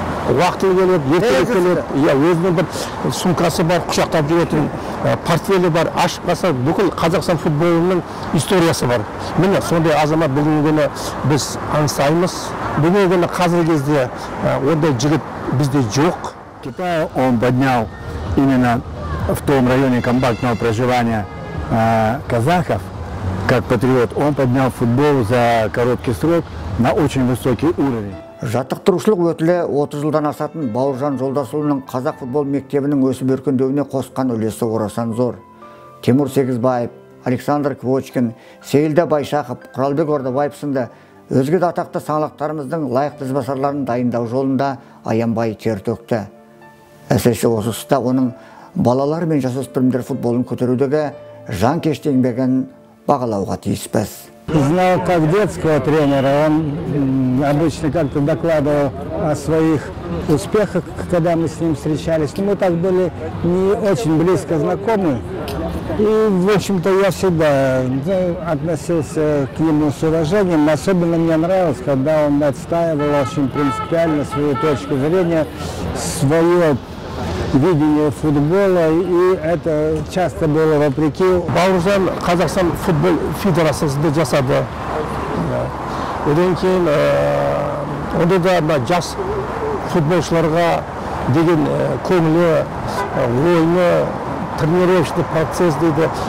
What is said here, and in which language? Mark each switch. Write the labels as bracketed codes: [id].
[kk] Уақытылы келеді, ертелі келеді. Өзінің бір сумкасы бар, құшақтап жүретін, портфелі бар, ашып қалса бүкіл Қазақстан футболының историясы бар. Міне сондай азамат бүгінгі күні біз аңсаймыз. Бүгінгі күні қазіргі кезде ондай жігіт бізде жоқ. [ru] Китай он поднял именно в том районе компактного проживания казахов, как патриот, он поднял футбол за короткий срок на очень высокий уровень. [kk] Жаттықтырушылық өтілі 30 жылдан асатын Бауыржан Жолдасұлының қазақ футбол мектебінің өсіп өркендеуіне қосқан үлесі орасан зор. Тимур Сегізбаев, Александр Квочкин, Сейілді Байшақов, Құралбек Ордабаев сынды өзге де атақты саңлақтарымыздың лайықты ізбасарларын дайындау жолында аянбай тер төкті. Әсіресе осы тұста оның балалар мен жасөспірімдер футболын көтерудегі жанкешті еңбегін бағалауға тиіспіз. [ru] Знал как детского тренера, он обычно как-то докладывал о своих успехах, когда мы с ним встречались. Но мы так были не очень близко знакомы. И, в общем-то, я всегда относился к нему с уважением. Особенно мне нравилось, когда он отстаивал очень принципиально свою точку зрения, свое видение футбола, и это часто было вопреки. [kk] Бауыржан Қазақстан футбол федерациясында жасады. Одан кейін онда да жас футболшыларға деген көңілі, ойыны, [ru] тренировочный процесс [kk] дейді.